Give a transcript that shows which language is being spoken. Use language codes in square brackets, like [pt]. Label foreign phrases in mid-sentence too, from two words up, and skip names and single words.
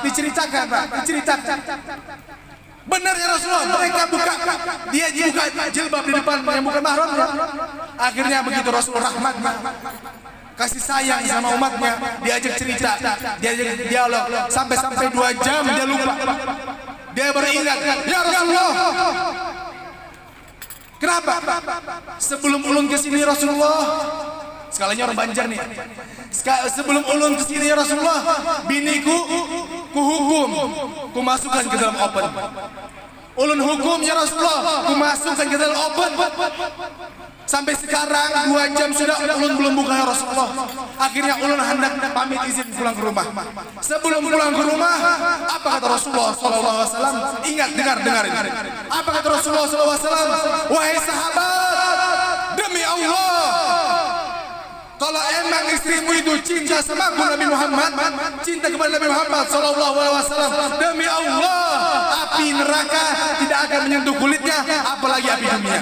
[id] Diceritakan, Pak, diceritakan. Benar ya Rasulullah, mereka buka, dia buka jilbab di depan yang bukan mahramnya. Akhirnya begitu Rasulullah rahmat, kasih sayang sama umatnya, diajak cerita, diajak dialog, sampai 2 jam dia lupa. Dia beringat, [ar] يا رسول الله. [id] Kenapa? Sebelum ulun ke sini Rasulullah, sekalinya orang Banjar nih. Sebelum ulun ke sini [ar] يا رسول الله, [id] biniku kuhukum, kumasukkan ke dalam oven. Ulun hukum [ar] يا رسول الله, [id] kumasukkan ke dalam oven. Sampai sekarang 2 jam sudah ulun belum buka [ar] يا رسول الله. [id] Akhirnya ulun hendak pamit izin pulang ke rumah. Sebelum pulang ke rumah, apa kata Rasulullah SAW? Ingat, dengar ini. Apa kata Rasulullah SAW? Wahai sahabat, demi Allah, kalau emang istrimu itu cinta sama aku Nabi Muhammad, cinta kepada Nabi Muhammad SAW, demi Allah, api neraka tidak akan menyentuh kulitnya, apalagi api dunia.